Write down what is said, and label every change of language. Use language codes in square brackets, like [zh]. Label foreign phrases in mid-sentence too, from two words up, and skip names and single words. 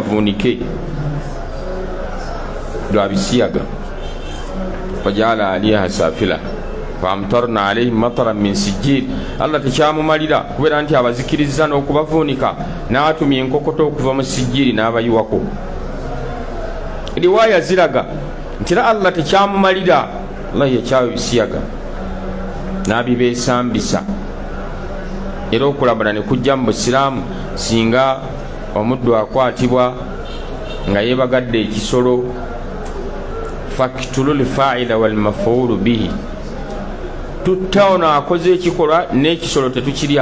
[lg] bavuunike lwa bisiyaga [ar] فجعلنا عاليها سافلها وأمطرنا عليهم مطرا من سجيل. [lg] Allah tekyamumalira kubeera nti abazikiriza n'okubavuunika n'atumya enkokoto okuva mu sijjiri n'abayiwako. Riwaya ziraga nti Allah tekyamumalira, Allah yakyawa ebisiyaga n'abibeesambisa. Era okulabula ne kujja mu Busiraamu singa omuddu akwatibwa nga yeebagadde ekisolo, [ar] فاقتلوا الفاعل والمفعول به, [lg] tutta ono akoze ekikolwa n'ekisolo tetukirya.